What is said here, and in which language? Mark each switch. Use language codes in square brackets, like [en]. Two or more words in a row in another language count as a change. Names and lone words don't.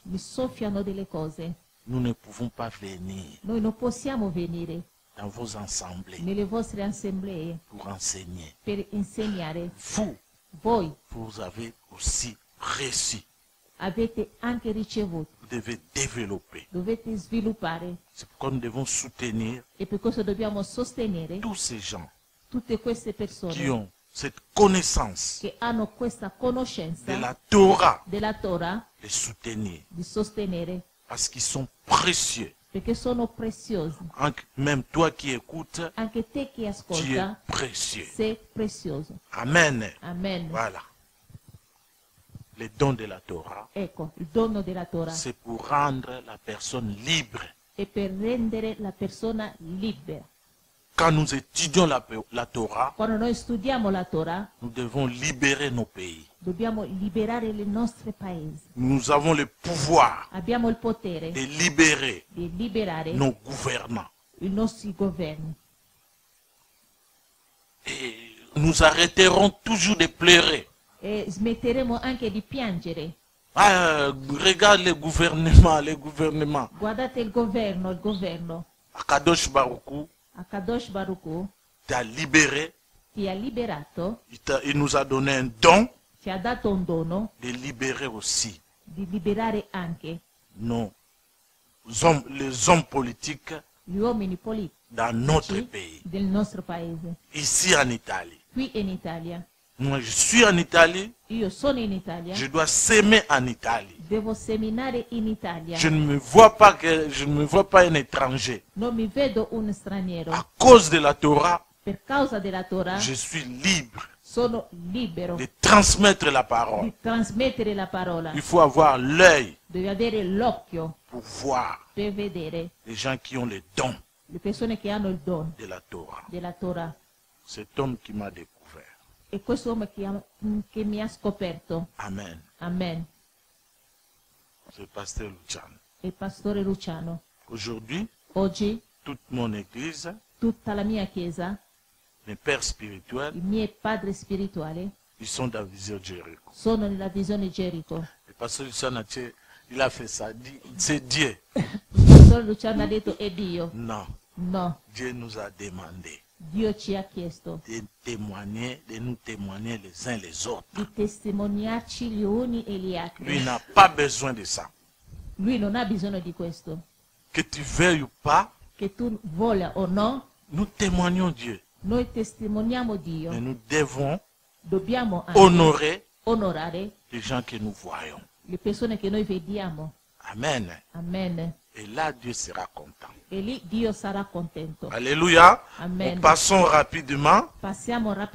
[it] mi soffiano delle cose. [fr] Nous ne pouvons pas venir [it] Noi non possiamo venire [fr] dans vos assemblées [it] nelle vostre assemblee [fr] pour enseigner. [it] per insegnare. [fr] Vous, [it] Voi [fr] vous avez aussi reçu. [it] avete anche ricevuto, [fr] Vous devez développer. [it] dovete sviluppare [fr] C'est pourquoi nous devons soutenir [it] e per questo dobbiamo sostenere [fr] tous ces gens [it] tutte queste [fr] qui [it] persone [fr] ont cette connaissance [it] che hanno questa conoscenza [fr] de la Torah, [it] della Torah, [fr] les soutenir [it] di sostenere [fr] parce qu'ils sont précieux [it] perché sono preziosi. [fr] Même toi qui écoutes, [it] Anche te che [fr] tu es [it] ascolta [fr] précieux. [it] sei prezioso. Amen. Amen. [fr] Voilà. Les dons de la Torah, [it] Ecco, il dono della Torah [fr] c'est pour rendre la personne libre. [it] è per rendere la persona libera. [fr] Quand nous étudions la Torah, [it] Quando noi studiamo la Torah, [fr] nous devons libérer nos pays. [it] dobbiamo liberare i nostri paesi. [fr] Nous avons le pouvoir [it] Abbiamo il potere [fr] de libérer [it] di liberare [fr] nos gouvernants. [it] i nostri governi. [fr] Et nous arrêterons toujours de pleurer. [it] E smetteremo anche di piangere. [fr] Ah, regarde les gouvernements, les gouvernements. [it] Guardate il governo. [he] Akadosh Baruch Akadosh Baruch [fr] t'a libéré, [it] ti ha liberato, [fr] il nous a donné un don [it] ci ha dato un dono [fr] de libérer aussi [it] di liberare anche [fr] les hommes politiques [it] gli uomini politici [fr] dans notre pays, [it] del nostro paese, [fr] ici en Italie. [it] qui in Italia. [fr] Moi, je suis en Italie, [it] Io sono in Italia, [fr] je dois s'aimer en Italie. [it] devo seminare in Italia. [fr] Je ne me vois pas un étranger. [it] Non mi vedo un straniero. [fr] À cause de la Torah, [it] Per causa della Torah [fr] je suis libre [it] sono libero [fr] de transmettre la parole. [it] di trasmettere la parola. [fr] Il faut avoir l'œil [it] Devi avere l'occhio [fr] pour voir [it] per vedere [fr] les gens qui ont les dons [it] le persone che hanno il dono [fr] de la Torah. [it] della Torah. [fr] Cet homme qui m'a découvert. [it] E questo uomo che mi ha scoperto. Amen. Amen. [fr] C'est le pasteur Luciano. [it] Il pastore Luciano. [fr] Aujourd'hui, [it] Oggi [fr] toute mon église, [it] tutta la mia chiesa, [fr] mes pères spirituels, [it] i miei padri spirituali, [fr] ils sont dans la vision de Jéricho. [it] sono nella visione Gerico. [fr] Le pasteur Luciano, il a fait ça. C'est Dieu. [it] Il pastore Luciano ha detto è Dio. [fr] Non. [it] No, [fr] Dieu nous a demandé [it] Dio ci ha chiesto [fr] de nous témoigner les uns les autres. [it] di testimoniarci gli uni e gli [fr] Lui [it] altri. [fr] n'a pas besoin de ça. [it] Lui non ha bisogno di questo. [fr] Que tu veuilles ou pas, [it] Che tu voglia o no, [fr] nous témoignons Dieu. [it] noi testimoniamo Dio. [fr] Mais nous devons [it] Dobbiamo anche [fr] honorer [it] onorare [fr] les gens que nous voyons. [it] le persone che noi vediamo. Amen. Amen. [fr] Et là, Dieu sera content. [it] E lì Dio sarà contento. Alléluia. Amen. [fr] Nous passons rapidement [it] Passiamo [fr] dans la